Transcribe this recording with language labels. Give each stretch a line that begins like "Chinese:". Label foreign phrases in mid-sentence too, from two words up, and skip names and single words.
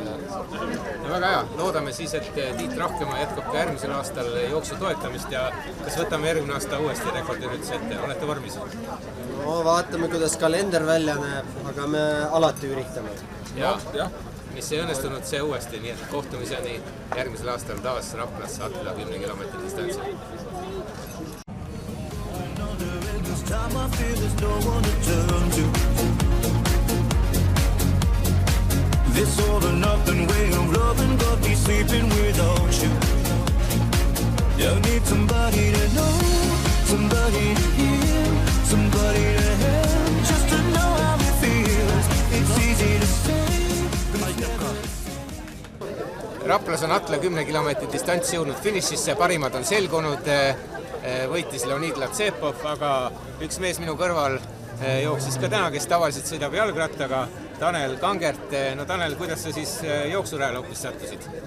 Estonian: No väga hea, loodame siis, et Tiit Rahkemaa jätkab ka järgmisel aastal jooksu toetamist ja kas võtame järgmine aasta uuesti rekordürütuse ette, olete vormis? No vaatame, kuidas kalender välja näeb, aga me alati üritame. Ja, mis ei õnnestunud see uuesti, nii et kohtumiseni järgmisel aastal taas Raplas Atla 10 kilomeetri distantsil.
English: This all or nothing way of loving, but be sleeping without you. You need somebody to know, somebody to hear, somebody to have, just to know how it feels. It's easy to say.
Estonian: Raplas on Atla 10 kilomeetri distants jõudnud finišisse, parimad on selgunud, võitis Leonid Latsepov, aga üks mees minu kõrval jooksis ka täna, kes tavaliselt sõidab jalgrattaga, Tanel Kangert. No Tanel, kuidas sa siis jooksurajal hoopis sattusid?